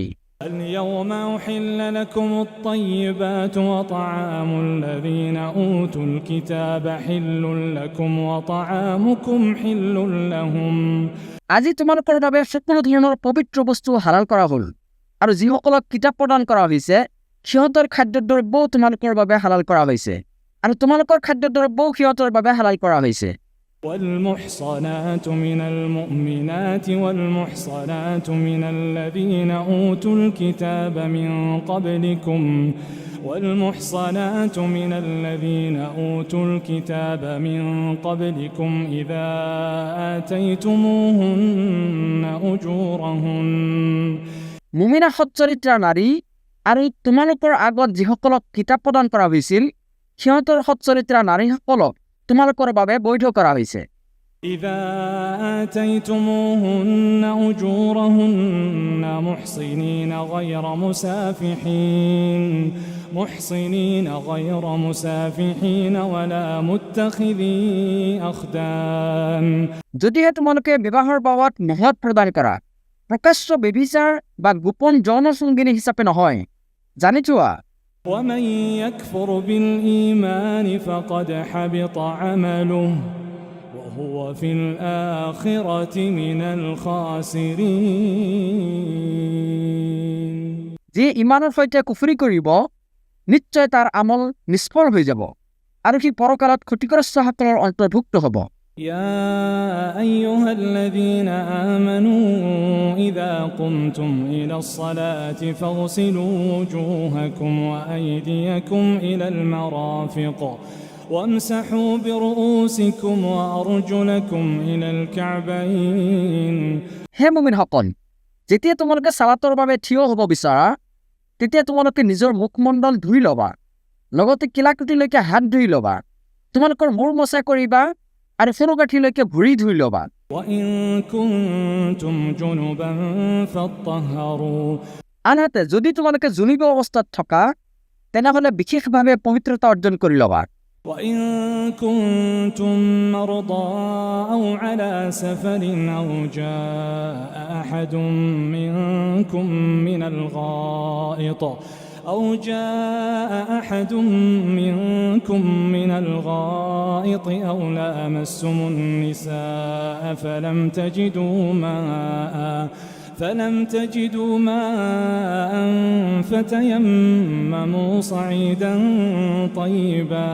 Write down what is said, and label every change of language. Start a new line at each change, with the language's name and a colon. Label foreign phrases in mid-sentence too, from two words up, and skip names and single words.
Arabic: اليوم أحل لكم الطيبات وطعام الذين أوتوا الكتاب حل لكم وطعامكم حل لهم
Assamese: আজি তোমালোকৰ বাবে সকলো ধৰণৰ পবিত্ৰ বস্তু হালাল কৰা হ'ল আৰু যিসকলক কিতাপ প্ৰদান কৰা হৈছে সিহঁতৰ খাদ্যদ্ৰব্যও তোমালোকৰ বাবে হালাল কৰা হৈছে আৰু তোমালোকৰ খাদ্যদ্ৰব্যও সিহঁতৰ বাবে হালাল কৰা হৈছে
Arabic: والمحصنات من المؤمنات والمحصنات من الذين أوتوا الكتاب من قبلكم والمحصنات من الذين أوتوا الكتاب من قبلكم إذا آتيتموهن أجورهن
Assamese: মুমিনা সচ্চৰিত্ৰা নাৰী আৰু তোমালোকৰ আগত যিসকলক কিতাপ প্ৰদান কৰা হৈছিল সিহঁতৰ সচ্চৰিত্ৰা নাৰীসকলক তোমালোকৰ বাবে বৈধ কৰা হৈছে
Arabic: إذا آتيتموهن أجورهن محصنين غير مسافحين ولا متخذي أخدان
Assamese: যদিহে তোমালোকে বিবাহৰ বাবদ মহৎ প্ৰদান কৰা প্ৰকাশ্য ব্যভিচাৰ বা গোপন যৌন সংগিনী হিচাপে নহয় জানি থোৱা
Arabic: ومن يكفر بالإيمان فقد حبط عمله وهو في الآخرة من الخاسرين
Assamese: যি ইমানৰ সৈতে কুফৰি কৰিব নিশ্চয় তাৰ আমল নিষ্ফল হৈ যাব আৰু সি পৰকালত ক্ষতিগ্ৰস্তসকলৰ অন্তৰ্ভুক্ত হ'ব
Arabic: يا أيها الذين آمنوا إذا قمتم إلى الصلاة فاغسلوا وجوهكم وأيديكم إلى المرافق وامسحوا برؤوسكم وأرجلكم إلى الكعبين
Assamese: হে মুমিনসকল যেতিয়া তোমালোকে সালাতৰ বাবে থিয় হ'ব বিচাৰা তেতিয়া তোমালোকে নিজৰ মুখমণ্ডল ধুই ল'বা লগতে কিলাকুটিলৈকে হাত ধুই ল'বা তোমালোকৰ মূৰ মোচা কৰিবা আৰু ফুৰুগাঠিলৈকে ভৰি ধুই ল'বা
Arabic: وإن كنتم جنبا فاطهروا
Assamese: আনহাতে যদি তোমালোকে জুনুবী অৱস্থাত থকা তেনেহ'লে বিশেষভাৱে পবিত্ৰতা অৰ্জন কৰি ল'বা
Arabic: وإن كنتم مرضى أو على سفر أو جاء أحد منكم من الغائط أو لامستم النساء فلم تجدوا ماء فتيمموا صعيدا طيبا